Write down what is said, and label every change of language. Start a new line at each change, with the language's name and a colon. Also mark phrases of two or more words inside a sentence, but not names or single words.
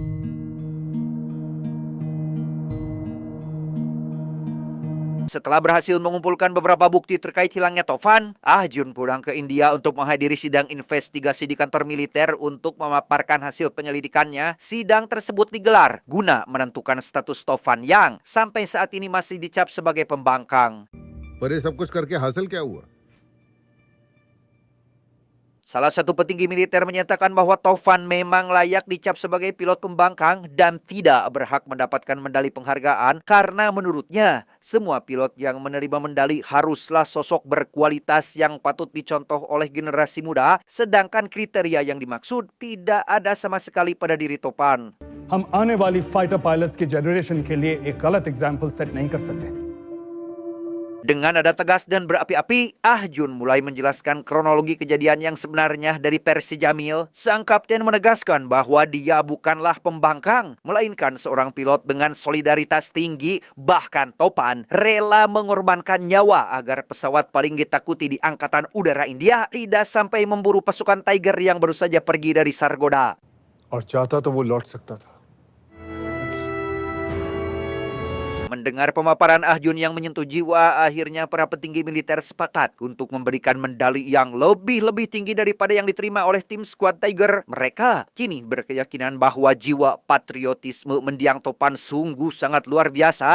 Indonesian: Setelah berhasil mengumpulkan beberapa bukti terkait hilangnya Tovan, Ah Jun pulang ke India untuk menghadiri sidang investigasi di kantor militer untuk memaparkan hasil penyelidikannya. Sidang tersebut digelar guna menentukan status Tovan yang sampai saat ini masih dicap sebagai pembangkang.
Hindi: पर ये सब कुछ करके हासिल क्या हुआ?
Indonesian: Salah satu petinggi militer menyatakan bahwa Tovan memang layak dicap sebagai pilot pembangkang dan tidak berhak mendapatkan medali penghargaan karena menurutnya semua pilot yang menerima medali haruslah sosok berkualitas yang patut dicontoh oleh generasi muda, sedangkan kriteria yang dimaksud tidak ada sama sekali pada diri Tovan.
Hindi: हम आने वाली
English: fighter pilots
Hindi: की जनरेशन के लिए एक गलत
English: example set
Hindi: नहीं कर सकते।
Indonesian: Dengan nada tegas dan berapi-api, Ah Jun mulai menjelaskan kronologi kejadian yang sebenarnya dari versi Jamil. Sang kapten menegaskan bahwa dia bukanlah pembangkang, melainkan seorang pilot dengan solidaritas tinggi, bahkan topan, rela mengorbankan nyawa agar pesawat paling ditakuti di Angkatan Udara India tidak sampai memburu pasukan Tiger yang baru saja pergi dari Sargodha.
Hindi: और चाहता तो वो लौट सकता था।
Indonesian: Mendengar pemaparan Ah Jun yang menyentuh jiwa, akhirnya para petinggi militer sepakat untuk memberikan medali yang lebih tinggi daripada yang diterima oleh tim skuad Tiger. Mereka kini berkeyakinan bahwa jiwa patriotisme mendiang topan sungguh sangat luar biasa.